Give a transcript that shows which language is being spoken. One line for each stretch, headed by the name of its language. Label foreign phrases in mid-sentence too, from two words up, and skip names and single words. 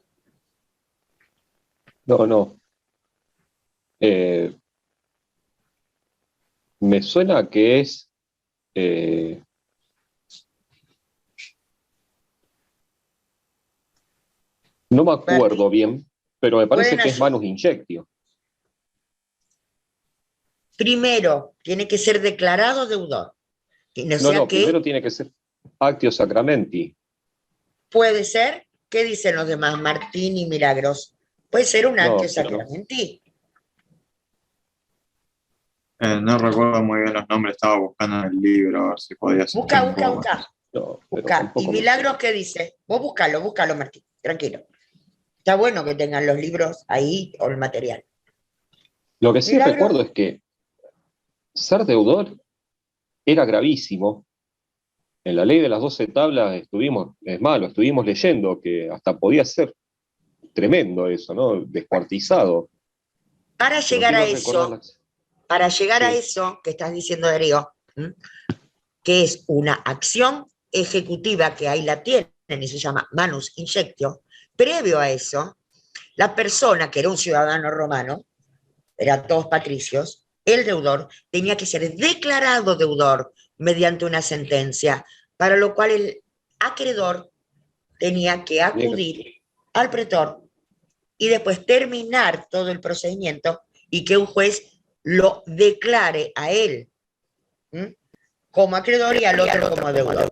Spanish: No. Me suena que es no me acuerdo bien, pero me parece que es
Latin: manus injectio.
Spanish: Primero, tiene que ser declarado deudor. Primero tiene que ser
Latin: actio sacramenti.
Spanish: Puede ser, ¿qué dicen los demás? Martín y Milagros. Puede ser un
Latin: actio sacramenti.
Spanish: No recuerdo muy bien los nombres, estaba buscando en el libro a ver si podía ser. Busca. ¿Y Milagros qué dice? Vos búscalo, Martín, tranquilo. Está bueno que tengan los libros ahí o el material. Lo que sí recuerdo es que ser deudor era gravísimo. En la ley de las 12 tablas estuvimos leyendo que hasta podía ser tremendo eso, ¿no? Descuartizado. Para llegar a eso que estás diciendo, Darío, que es una acción ejecutiva que ahí la tienen y se
Latin: llama manus injectio,
Spanish: previo a eso, la persona que era un ciudadano romano, eran todos patricios, el deudor tenía que ser declarado deudor mediante una sentencia, para lo cual el acreedor tenía que acudir al pretor y después terminar todo el procedimiento y que un juez lo declare a él como acreedor y al otro como deudor.